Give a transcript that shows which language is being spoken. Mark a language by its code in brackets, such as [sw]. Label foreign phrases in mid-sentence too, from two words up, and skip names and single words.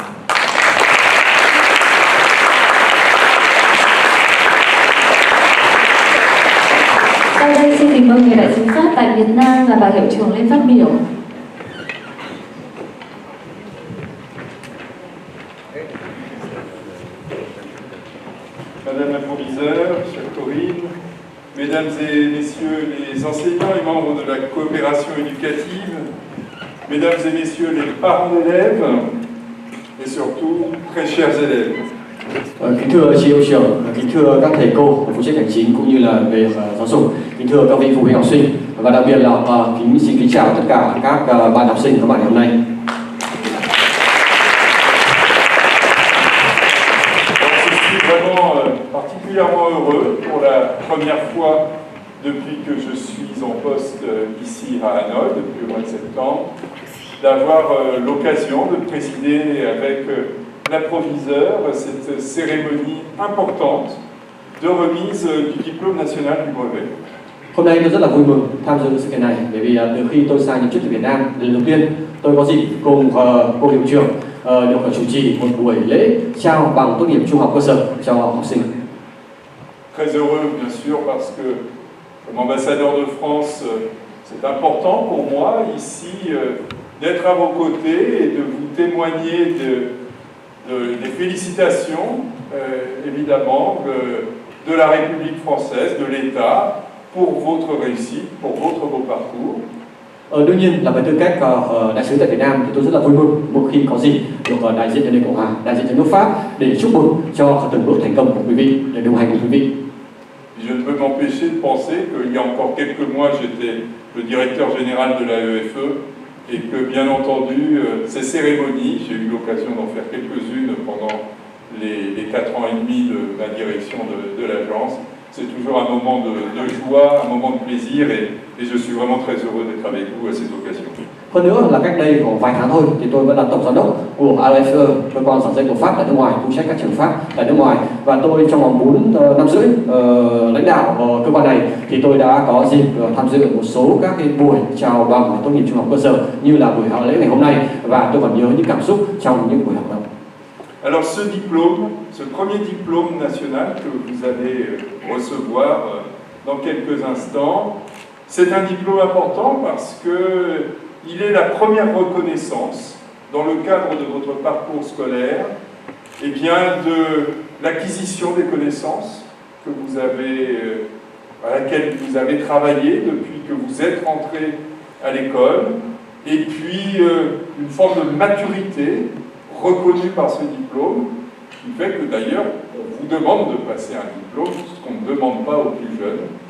[vi] Sau đây xin mời người đại sứ Pháp tại Việt Nam và bà hiệu trưởng lên phát biểu. [fr] Madame la proviseure, chère Corinne, Mesdames et Messieurs les enseignants et membres de la coopération éducative, Mesdames et Messieurs les parents d'élèves, et surtout, très chers élèves. [vi] Kính thưa chị hiệu trưởng, kính thưa các thầy cô, phụ trách hành chính cũng như là về giáo dục, kính thưa các vị phụ huynh học sinh và đặc biệt là xin kính chào tất cả các bạn học sinh các bạn hôm nay. [fr] Particulièrement heureux pour la première fois depuis que je suis en poste ici à Hanoï, depuis le mois de septembre, d'avoir l'occasion de présider avec la proviseure cette cérémonie importante de remise du diplôme national du brevet. [vi] Hôm nay tôi rất là vui mừng tham dự sự kiện này bởi vì từ khi tôi sang nhậm chức tại Việt Nam lần đầu tiên tôi có dịp cùng cô hiệu trưởng được chủ trì một buổi lễ trao bằng tốt nghiệp trung học cơ sở cho học sinh. [fr] Très heureux bien sûr parce que comme ambassadeur de France, c'est important pour moi ici d'être à vos côtés et de vous témoigner des félicitations évidemment de la République française, de l'État pour votre réussite, pour votre beau parcours. [vi] Đương nhiên là với tư cách đại sứ tại Việt Nam thì tôi rất là vui mừng mỗi khi có dịp được đại diện cho nền Cộng hòa, đại diện cho nước Pháp để chúc mừng cho từng bước thành công của quý vị, để đồng hành cùng quý vị. [fr] Je ne peux m'empêcher de penser qu'il y a encore quelques mois j'étais le directeur général de la EFE et que bien entendu ces cérémonies, j'ai eu l'occasion d'en faire quelques-unes pendant les 4 ans et demi de ma direction de l'agence. C'est toujours un moment de joie, un moment de plaisir et je suis vraiment très heureux d'être avec vous à cette occasion. [vi] Hơn nữa là cách đây khoảng vài tháng thôi thì tôi vẫn là tổng giám đốc của AFE, cơ quan giảng dạy của Pháp tại nước ngoài, phụ trách các trường Pháp tại nước ngoài, và tôi trong vòng 4 năm rưỡi lãnh đạo cơ quan này thì tôi đã có dịp tham dự một số các cái buổi chào bằng tốt nghiệp trung học cơ sở như là buổi lễ ngày hôm nay, và tôi còn nhớ những cảm xúc trong những buổi học đó. [fr] Alors ce diplôme, ce premier diplôme national que vous allez recevoir dans quelques instants, c'est un diplôme important parce que il est la première reconnaissance dans le cadre de votre parcours scolaire, eh bien de l'acquisition des connaissances que vous avez, à laquelle vous avez travaillé depuis que vous êtes rentré à l'école, et puis une forme de maturité reconnue par ce diplôme, qui fait que d'ailleurs on vous demande de passer un diplôme, ce qu'on ne demande pas aux plus jeunes.